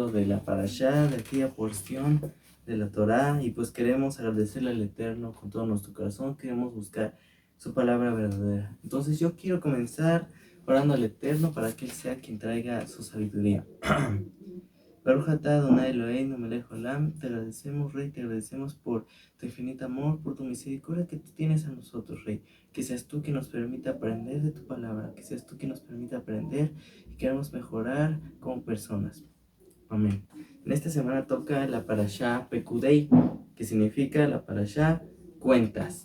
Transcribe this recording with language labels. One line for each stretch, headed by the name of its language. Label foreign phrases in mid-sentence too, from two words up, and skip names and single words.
Spanish: la parashá, de aquella porción de la Torá, y pues queremos agradecerle al Eterno con todo nuestro corazón, queremos buscar su palabra verdadera. Entonces yo quiero comenzar orando al Eterno para que Él sea quien traiga su sabiduría.
Hebrew: ברוך אתה אדני אלהינו מלך העולם,
Spanish: te agradecemos, Rey, te agradecemos por tu infinito amor, por tu misericordia que tú tienes a nosotros, Rey. Que seas tú quien nos permita aprender de tu palabra, que seas tú quien nos permita aprender y queramos mejorar como personas. Amén. En esta semana toca la parashá Pekudei, que significa la parashá cuentas.